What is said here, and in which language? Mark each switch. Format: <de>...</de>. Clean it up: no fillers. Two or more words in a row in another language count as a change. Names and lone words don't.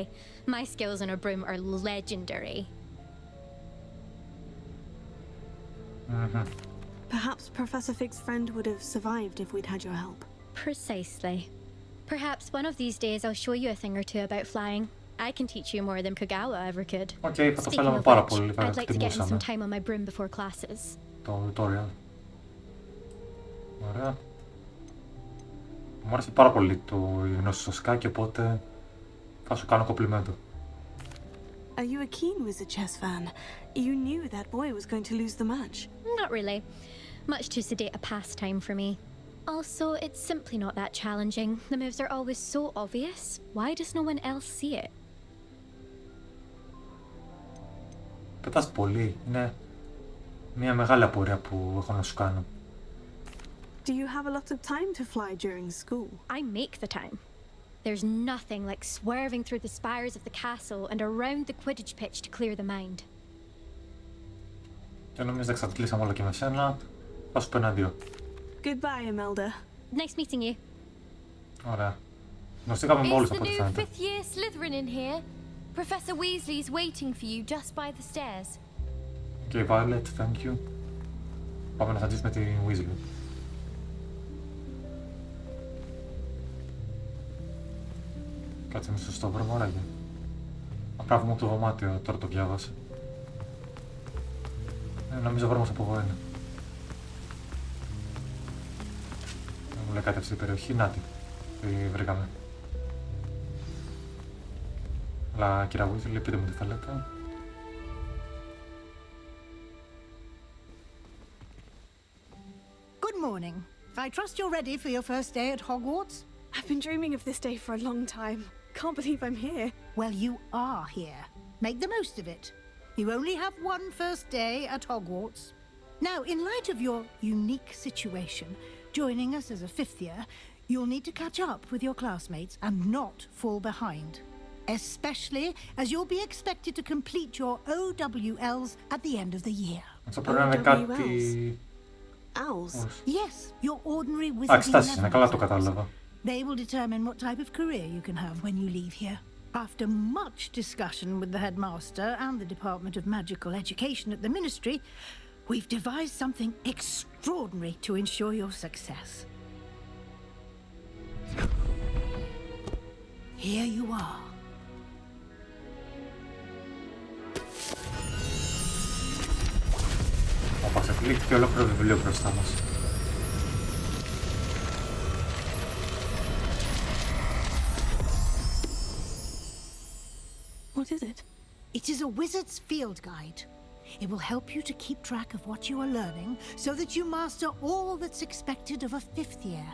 <en>My skills on a broom are legendary. Perhaps Professor Fig's friend would have survived if we'd had your help. Precisely. Perhaps one of these days I'll show you a thing or two about flying. I can teach you more than Kogawa ever could.</en> <el>Okay, θα το</el> <en>Speaking</en> <el>θέλαμε</el> <en>of</en> <el>πάρα</el> <en>which,</en> <el>πολύ, θα</el> <en>I'd like to get in some</en> <el>εκτιμούσαμε</el> <en>time on my broom before classes.</en> <el>το tutorial. Ωραία. Μου άρεσε πάρα πολύ το γνώση στο σκάκι, οπότε θα σου κάνω κομπλιμέντο.</el> <en>Are you a keen wizard chess fan? You knew that boy was going to lose the match. Not really. Much too sedate a pastime for me. Also, it's simply not that challenging. The moves are always so obvious. Why does no one else see it?</en> <el>Πετάς πολύ. Είναι μια μεγάλη απορία που έχω να σου κάνω.</el> <en>Do you have a lot of time to fly during school? I make the time. There's nothing like swerving through the spires of the castle and around the Quidditch pitch to clear the mind.</en> <el>Και νομίζω εξαντλήσαμε όλα και με σένα. Θα σου πω ένα δύο.</el> <en>Goodbye, Imelda. Nice meeting you.</en> <el>Ωραία. Γνωστήκαμε με όλους</el> <en>Is the</en> <el>από ό,τι</el> <en>new</en> <el>φαίνεται.</el> <en>fifth year Slytherin in here? Professor Weasley's waiting for you just by the stairs. Okay, Violet, thank you.</en> <el>Πάμε να συναντήσουμε την Weasley. Κάτσε με σωστό βρω μωράγια. Απλά βγούμε από το δωμάτιο, τώρα το διάβασα. Νομίζω βρόμος από εγώ είναι. Μου λέει κάτι αυτή την περιοχή, να τη βρήκαμε. Αλλά κυρία Weasley, πείτε μου τι θέλετε.</el> <en>Good morning. I trust you're ready for your first day at Hogwarts? I've been dreaming of this day for a long time. Can't believe I'm here. Well, you are here. Make the most of it. You only have one first day at Hogwarts. Now, in light of your unique situation, joining us as a fifth year, you'll need to catch up with your classmates and not fall behind. Especially as you'll be expected to complete your OWLs at the end of the year.</en> <el>Αυτό πρέπει να είναι κάτι...</el> <en>Owls? Yes, your ordinary wizarding</en> <el>Εξετάσεις είναι, καλά το</el> <en>levels.</en> <el>κατάλαβα.</el> <en>They will determine what type of career you can have when you leave here. After much discussion with the headmaster and the Department of Magical Education at the Ministry, we've devised something extraordinary to ensure your success. Here you are.</en> <el>Όπα, ξεπλήχθηκε ολόκληρο βιβλίο μπροστά μας.</el> <en>What is it? It is a wizard's field guide. It will help you to keep track of what you are learning so that you master all that's expected of a fifth year.</en>